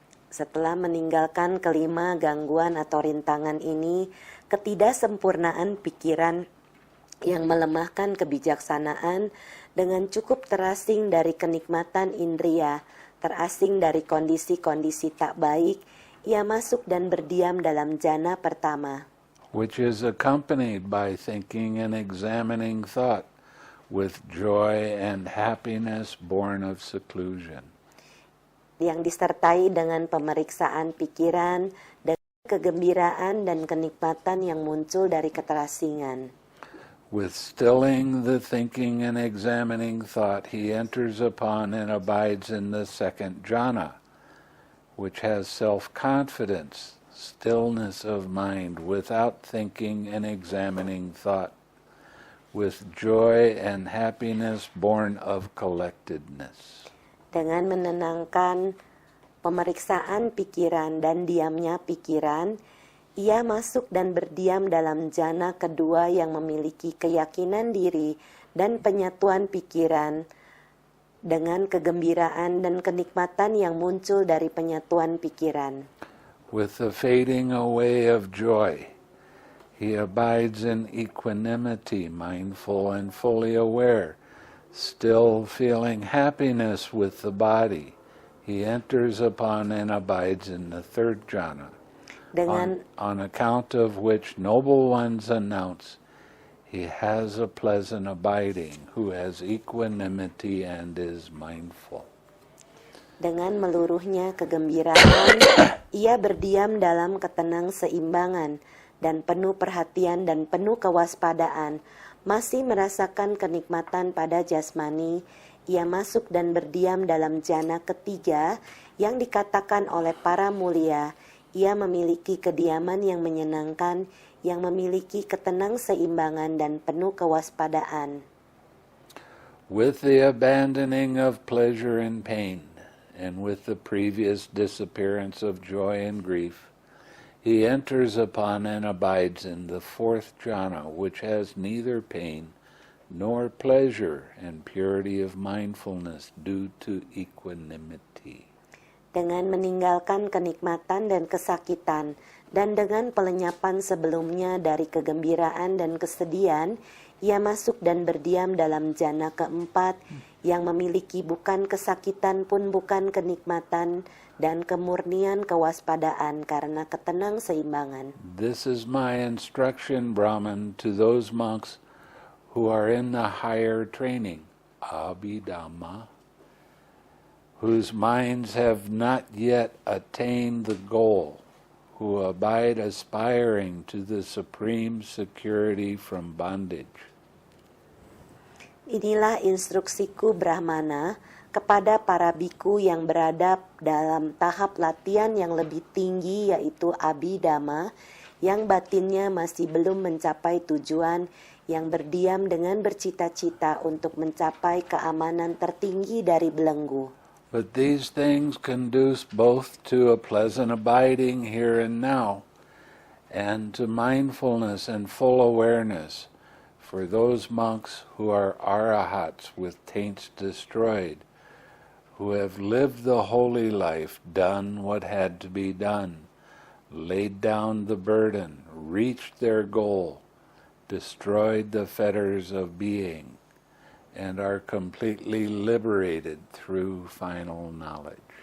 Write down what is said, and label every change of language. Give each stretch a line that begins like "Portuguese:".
Indonesian: Setelah meninggalkan kelima gangguan atau rintangan ini, ketidaksempurnaan pikiran yang melemahkan kebijaksanaan dengan cukup terasing dari kenikmatan indria, terasing dari kondisi-kondisi tak baik, ia masuk dan berdiam dalam jhana pertama,
English: which is accompanied by thinking and examining thought with joy and happiness born of seclusion.
Indonesian: yang disertai dengan pemeriksaan pikiran dan kegembiraan dan kenikmatan yang muncul dari keterasingan.
English: With stilling the thinking and examining thought, he enters upon and abides in the second jhana, which has self-confidence, stillness of mind without thinking and examining thought, with joy and happiness born of collectedness.
Indonesian: Dengan menenangkan pemeriksaan pikiran dan diamnya pikiran, ia masuk dan berdiam dalam jhana kedua yang memiliki keyakinan diri dan penyatuan pikiran dengan kegembiraan dan kenikmatan yang muncul dari penyatuan pikiran.
English: With the fading away of joy, he abides in equanimity, mindful and fully aware, still feeling happiness with the body. He enters upon and abides in the third jhana. On account of which noble ones announce, he has a pleasant abiding, who has equanimity and is mindful.
Indonesian: Dengan meluruhnya kegembiraan, ia berdiam dalam ketenang seimbangan dan penuh perhatian dan penuh kewaspadaan, masih merasakan kenikmatan pada jasmani. Ia masuk dan berdiam dalam jhana ketiga yang dikatakan oleh para mulia. Ia memiliki kediaman yang menyenangkan, yang memiliki ketenang seimbangan dan penuh kewaspadaan.
English: With the abandoning of pleasure and pain, and with the previous disappearance of joy and grief, he enters upon and abides in the fourth jhana, which has neither pain nor pleasure, and purity of mindfulness due to equanimity.
Indonesian: Dengan meninggalkan kenikmatan dan kesakitan, Dan dengan pelenyapan sebelumnya dari kegembiraan dan kesedihan, ia masuk dan berdiam dalam jana keempat yang memiliki bukan kesakitan pun bukan kenikmatan dan kemurnian kewaspadaan karena ketenang seimbangan.
English: This is my instruction, Brahman, to those monks who are in the higher training, Abhidhamma, whose minds have not yet attained the goal, who abide aspiring to the supreme security from bondage.
Indonesian: Inilah instruksiku Brahmana kepada para biku yang berada dalam tahap latihan yang lebih tinggi, yaitu Abhidhamma, yang batinnya masih belum mencapai tujuan, yang berdiam dengan bercita-cita untuk mencapai keamanan tertinggi dari belenggu.
English: But these things conduce both to a pleasant abiding here and now, and to mindfulness and full awareness for those monks who are arahats with taints destroyed, who have lived the holy life, done what had to be done, laid down the burden, reached their goal, destroyed the fetters of being, and are completely liberated through final knowledge.